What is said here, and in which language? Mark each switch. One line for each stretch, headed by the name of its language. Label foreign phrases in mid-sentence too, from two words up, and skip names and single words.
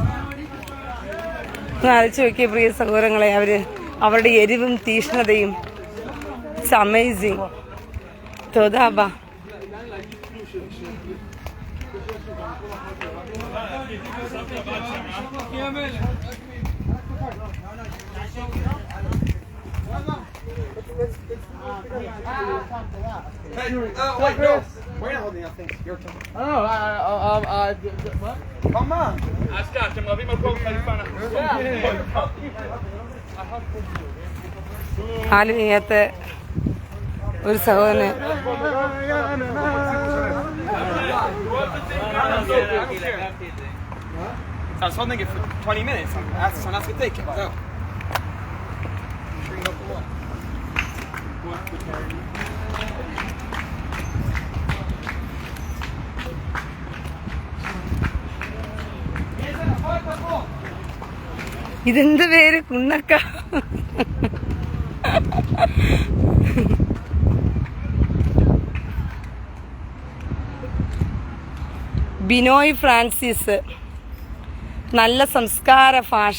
Malayalam: ആലോചിച്ച് നോക്കിയ പ്രിയ സഹോദരങ്ങളെ, അവരുടെ എരിവും തീഷ്ണതയും
English: It's amazing.
Hebrew: תודה רבה.
English: Hey, wait, no. We're not holding nothing. Your turn. What? Come on.
Hebrew: אתם רבים על כל חליפה.
Malayalam: ആലും ഇങ്ങനത്തെ ഒരു സഹോദരന്
English: I was holding it for 20 minutes. Someone else could take it. So.
Malayalam: ഇതെന്ത് പേര് കുണ്ണക്ക ബിനോയ് ഫ്രാൻസിസ് നല്ല സംസ്കാര ഭാഷ.